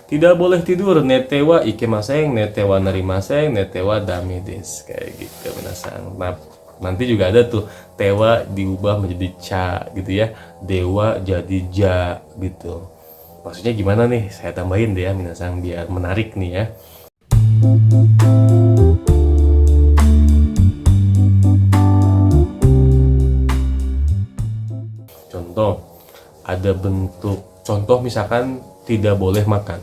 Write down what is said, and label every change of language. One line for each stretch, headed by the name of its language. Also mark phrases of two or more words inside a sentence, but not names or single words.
Indonesian: tidak boleh tidur,
Japanese: 寝てはいけません、寝てはなりません、寝てはだめです.
Indonesian: Kayak gitu minasang. Nah, nanti juga ada tuh tewa diubah menjadi ca gitu ya, dewa jadi ja gitu. Maksudnya gimana nih? Saya tambahin deh ya minasang biar menarik nih ya. Contoh, ada bentuk contoh misalkan tidak boleh makan.